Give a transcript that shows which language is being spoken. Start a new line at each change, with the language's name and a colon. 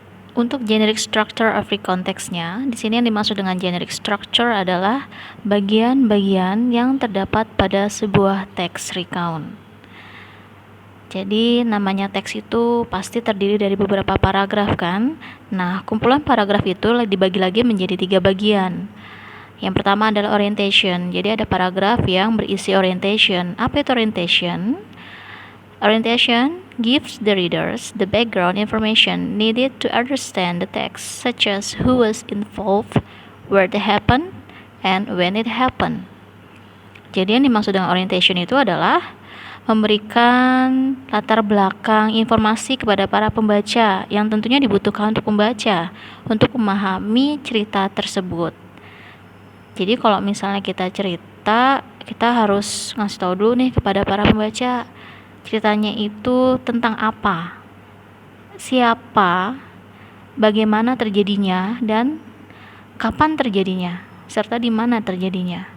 Indonesian: Untuk generic structure of recontext-nya, di sini yang dimaksud dengan generic structure adalah bagian-bagian yang terdapat pada sebuah teks recount. Jadi namanya teks itu pasti terdiri dari beberapa paragraf kan? Nah, kumpulan paragraf itu dibagi lagi menjadi 3 bagian. Yang pertama adalah orientation. Jadi ada paragraf yang berisi orientation. Apa itu orientation?
English: Orientation gives the readers the background information needed to understand the text, such as who was involved, where it happened, and when it happened.
Indonesian: Jadi yang dimaksud dengan orientation itu adalah memberikan latar belakang informasi kepada para pembaca yang tentunya dibutuhkan untuk pembaca untuk memahami cerita tersebut. Jadi kalau misalnya kita cerita, kita harus ngasih tahu dulu nih kepada para pembaca ceritanya itu tentang apa, siapa, bagaimana terjadinya, dan kapan terjadinya, serta di mana terjadinya.